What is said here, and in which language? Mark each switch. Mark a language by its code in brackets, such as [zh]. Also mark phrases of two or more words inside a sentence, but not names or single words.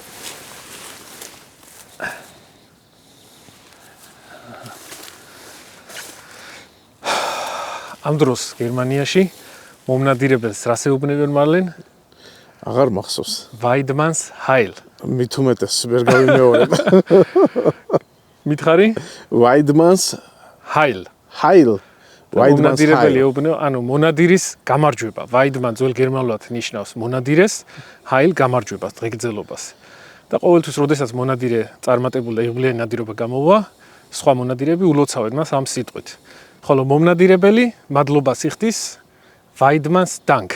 [ka] ამ დროს გერმანიაში მომნადირებელს რას ეუბნებიან მარლენ? აღარ მახსოვს. [de] Weidmanns Heil. [ka] მით უმეტეს ვერ გავიმეორებ. მითხარი? [de] Weidmanns Heil. Heil. Weidmanns [ka] მონადირებელი [de] Heil. [ka] ეუბნება, ანუ მონადირის გამარჯვება. Weidmann ძველ გერმანულად ნიშნავს მონადირეს, Heil გამარჯვებას, დღეგრძელობას. და ყოველთვის, როდესაც მონადირე წარმატებული და იღბლიანი ნადირობა გამოვა, სხვა მონადირეები ულოცავენ მას ამ სიტყვით. ხოლო მომნადირებელი მადლობას იხდის [de] Weidmanns Dank.